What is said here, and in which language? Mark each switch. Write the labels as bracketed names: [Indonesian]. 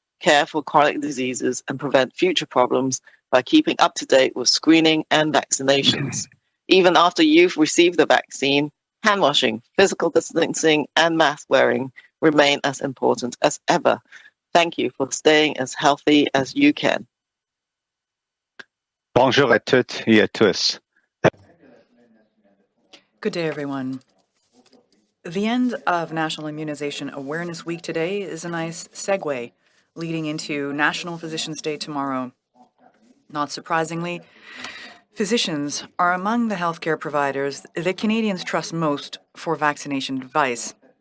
[English] Care for chronic diseases and prevent future problems by keeping up to date with screening and vaccinations. Even after you've received the vaccine, hand washing, physical distancing, and mask wearing remain as important as ever. Thank you for staying as healthy as you can. [French] Bonjour à toutes et à tous. [English] Good day, everyone. The end of National Immunization Awareness Week today is a nice segue leading into National Physicians' Day tomorrow. Not surprisingly, physicians are among the healthcare providers that Canadians trust most for vaccination advice.